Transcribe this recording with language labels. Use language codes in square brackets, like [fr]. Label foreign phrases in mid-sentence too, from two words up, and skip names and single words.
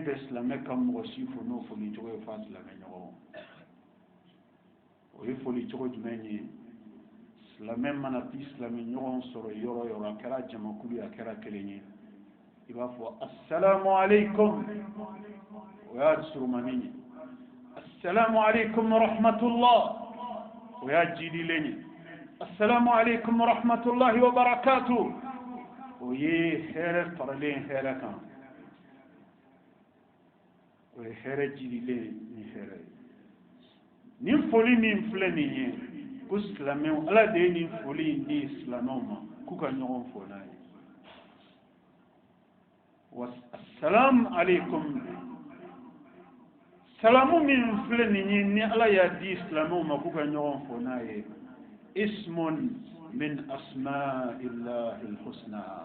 [bm] bɛn silamɛ ka mɔgɔ si fo n'o foli cogo ye f'a silamɛ ɲɔgɔn o ye foli cogo jumɛn ye silamɛ mana ti silamɛ ɲɔgɔn sɔrɔ yɔrɔ o yɔrɔ a kɛra jamakulu ye a kɛra kelen ye i b'a fɔ [ar] السلام عليكم [bm] o y'a surumani ye [ar] السلام عليكم رحمة الله [bm] o y'a jidilen ye [ar] السلام عليكم رحمة الله وبركاته [bm] o ye hɛrɛ faralen hɛrɛ kan o ye hɛrɛ jidilen ni hɛrɛ ye nin foli min filɛ nin ye ko silamɛw ala de ye nin foli in di silamɛw ma k'u ka ɲɔgɔn fo n'a ye [ar] والسلام عليكم [bm] salamu min filɛ nin ye ni ala y'a di silamɛw ma k'u ka ɲɔgɔn fo n'a ye [ar] اسم من أسماء الله الحسنى